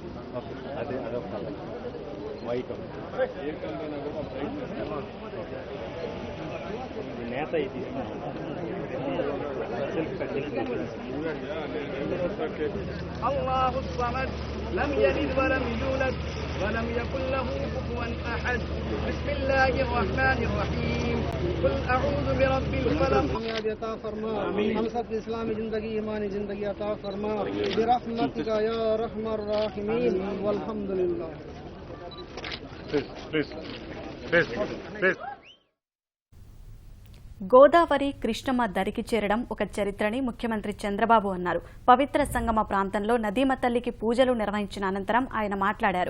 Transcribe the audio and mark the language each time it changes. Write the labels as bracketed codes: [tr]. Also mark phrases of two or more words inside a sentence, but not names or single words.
[te] అదే అదొక వైట్ నేత ఇది [ar] الله الصمد لم يلد ولم يولد ولم يكن له كفوا أحد بسم الله الرحمن الرحيم قل أعوذ برب الفلق [hi] कामयाबी अता फरमा हम सब इस्लामी जिंदगी ईमानी जिंदगी अता फरमा [ar] برحمتك يا أرحم الراحمين والحمد لله [te] ప్లీజ్ గోదావరి కృష్ణమ్మ దరికి చేరడం ఒక చరిత్రని ముఖ్యమంత్రి చంద్రబాబు అన్నారు. పవిత్ర సంగమ ప్రాంతంలో నదీమ తల్లికి పూజలు నిర్వహించిన అనంతరం ఆయన మాట్లాడారు.